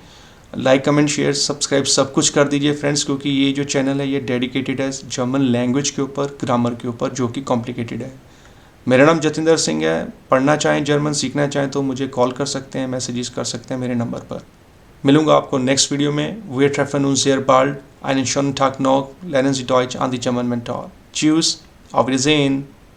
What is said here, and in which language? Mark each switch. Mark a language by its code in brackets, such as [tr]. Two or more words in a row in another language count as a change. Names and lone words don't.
[en] like comment share subscribe [hi] सब कुछ कर दीजिए फ्रेंड्स, क्योंकि ये जो चैनल है ये डेडिकेटेड है [en] German language [hi] के ऊपर, ग्रामर के ऊपर, जो कि कॉम्प्लिकेटेड है। मेरा नाम जतिंदर सिंह है। पढ़ना चाहें जर्मन, सीखना चाहें तो मुझे कॉल कर सकते हैं, मैसेजेस कर सकते हैं मेरे नंबर पर। मिलूंगा आपको [en] next video [hi] में। [de] Wir treffen uns sehr bald. Einen schönen Tag noch. Lernen Sie Deutsch an die German Mentor. Tschüss. Auf Wiedersehen.